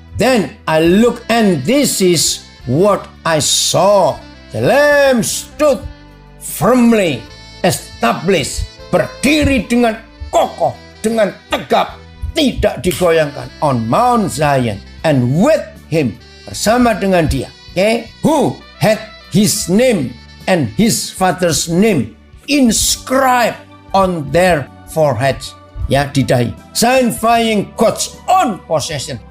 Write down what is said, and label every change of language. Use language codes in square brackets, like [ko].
[en] Then I look and this is what I saw. The Lamb stood firmly established. [id] Berdiri dengan kokoh, dengan tegap, tidak digoyangkan. [en] On Mount Zion. And with him, [id] bersama dengan dia. [en] Who had his name and his father's name inscribed on their foreheads. [id] Ya, di dahi. [en] Signifying God's own possession.